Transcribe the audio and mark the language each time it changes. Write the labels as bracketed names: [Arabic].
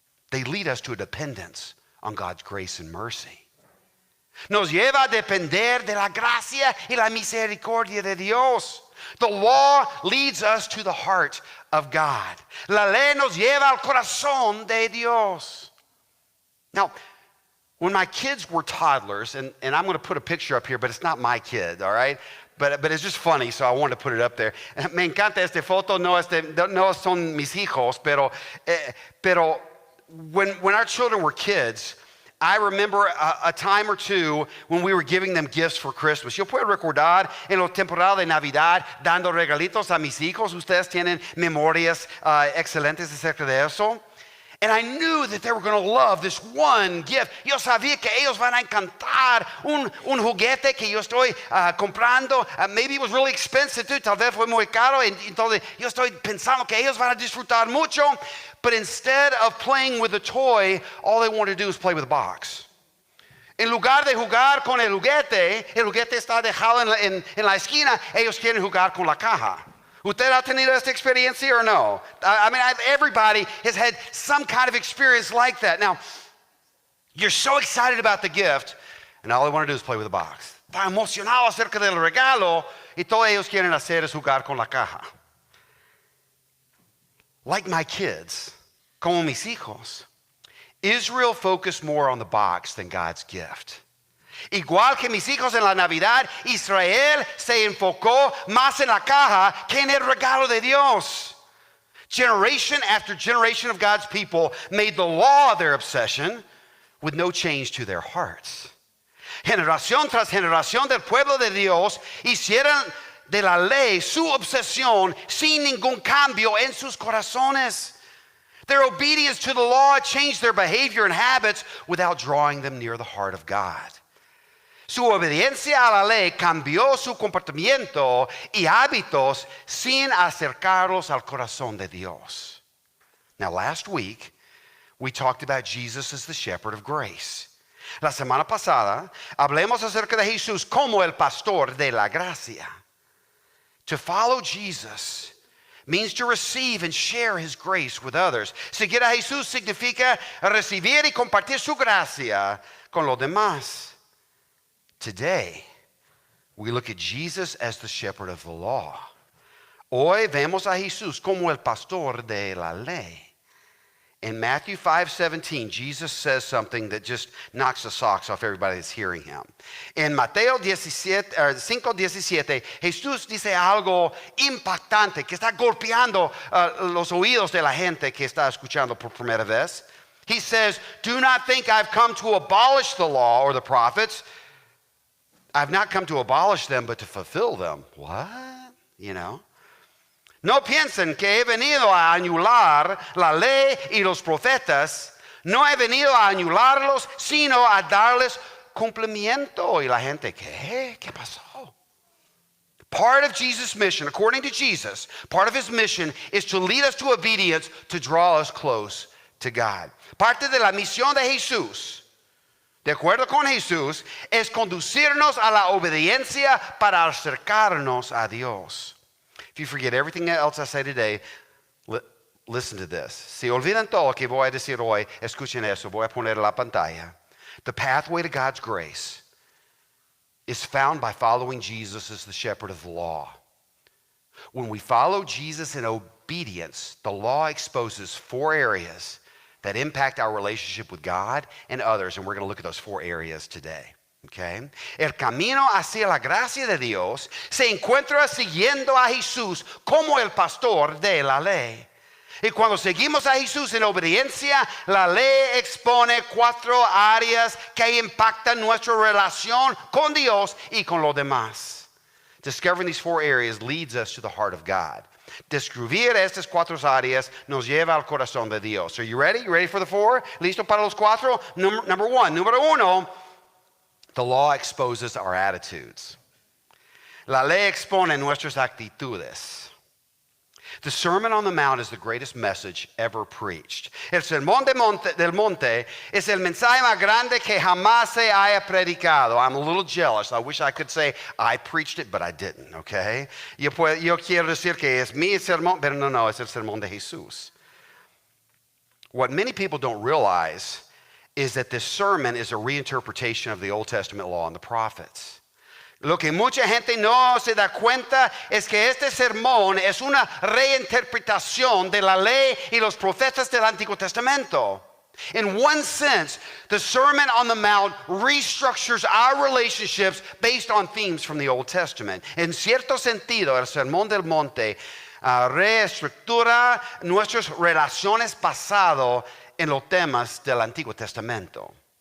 [English] They lead us to a dependence on God's grace and mercy. [Spanish] Nos lleva a depender de la gracia y la misericordia de Dios. [English] The law leads us to the heart of God. [Spanish] La ley nos lleva al corazón de Dios. [English] Now, when my kids were toddlers, and I'm going to put a picture up here, but it's not my kid, all right? But it's just funny, so I wanted to put it up there. [Spanish] Me encanta esta foto, no son mis hijos, pero [English] when our children were kids, I remember a time or two when we were giving them gifts for Christmas. [Spanish] Yo puedo recordar en la temporada de Navidad dando regalitos a mis hijos. Ustedes tienen memorias excelentes acerca de eso. [English] And I knew that they were going to love this one gift. [Spanish] Yo sabía que ellos van a encantar un juguete que yo estoy comprando. [English] Maybe it was really expensive too. [Spanish] Tal vez fue muy caro. Entonces yo estoy pensando que ellos van a disfrutar mucho. [English] But instead of playing with a toy, all they want to do is play with a box. [Spanish] En lugar de jugar con el juguete está dejado en la esquina, ellos quieren jugar con la caja. ¿Usted ha tenido esta experiencia [English] or no? I mean, everybody has had some kind of experience like that. Now, you're so excited about the gift, and all they want to do is play with the box. [Spanish] Está emocionado acerca del regalo, y todo ellos quieren hacer es jugar con la caja. [English] Like my kids, [Spanish] como mis hijos, [English] Israel focused more on the box than God's gift. [Spanish] Igual que mis hijos en la Navidad, Israel se enfocó más en la caja que en el regalo de Dios. [English] Generation after generation of God's people made the law their obsession with no change to their hearts. [Spanish] Generación tras generación del pueblo de Dios hicieron de la ley su obsesión sin ningún cambio en sus corazones. [English] Their obedience to the law changed their behavior and habits without drawing them near the heart of God. [Spanish] Su obediencia a la ley cambió su comportamiento y hábitos sin acercarlos al corazón de Dios. [English] Now, last week, we talked about Jesus as the shepherd of grace. [Spanish] La semana pasada, hablemos acerca de Jesús como el pastor de la gracia. [English] To follow Jesus means to receive and share his grace with others. [Spanish] Seguir a Jesús significa recibir y compartir su gracia con los demás. [English] Today, we look at Jesus as the shepherd of the law. [Spanish] Hoy vemos a Jesús como el pastor de la ley. [English] In Matthew 5:17, Jesus says something that just knocks the socks off everybody that's hearing him. [Spanish] En Mateo 5:17, Jesús dice algo impactante que está golpeando los oídos de la gente que está escuchando por primera vez. [English] He says, "Do not think I've come to abolish the law or the prophets. I've not come to abolish them, but to fulfill them." What? You know? [Spanish] No piensen que he venido a anular la ley y los profetas. No he venido a anularlos, sino a darles cumplimiento. Y la gente, ¿qué? ¿Qué pasó? [English] Part of Jesus' mission, according to Jesus, part of his mission is to lead us to obedience, to draw us close to God. [Spanish] Parte de la misión de Jesús, de acuerdo con Jesús, es conducirnos a la obediencia para acercarnos a Dios. [English] If you forget everything else I say today, listen to this. [Spanish] Si olvidan todo lo que voy a decir hoy, escuchen eso. Voy a poner en la pantalla. [English] The pathway to God's grace is found by following Jesus as the shepherd of the law. When we follow Jesus in obedience, the law exposes 4 areas that impact our relationship with God and others, and we're going to look at those 4 areas today. Okay. [Spanish] El camino hacia la gracia de Dios se encuentra siguiendo a Jesús como el pastor de la ley. Y cuando seguimos a Jesús en obediencia, la ley expone 4 áreas que impactan nuestra relación con Dios y con los demás. [English] Discovering these 4 areas leads us to the heart of God. [Spanish] Descubrir estas 4 áreas nos lleva al corazón de Dios. [English] Are you ready? You ready for the 4? [Spanish] ¿Listo para los 4? [English] Number 1. [Spanish] Número 1. [English] The law exposes our attitudes. [Spanish] La ley expone nuestras actitudes. [English] The Sermon on the Mount is the greatest message ever preached. [Spanish] El Sermón del Monte es el mensaje más grande que jamás se haya predicado. [English] I'm a little jealous. I wish I could say I preached it, but I didn't, okay? [Spanish] Yo quiero decir que es mi sermón, pero no, es el sermón de Jesús. [English] What many people don't realize is that this sermon is a reinterpretation of the Old Testament law and the prophets. [Spanish] Lo que mucha gente no se da cuenta es que este sermón es una reinterpretación de la ley y los profetas del Antiguo Testamento. [English] In one sense, the Sermon on the Mount restructures our relationships based on themes from the Old Testament. [Spanish] En cierto sentido, el Sermón del Monte reestructura nuestras relaciones pasado en los temas del Antiguo Testamento.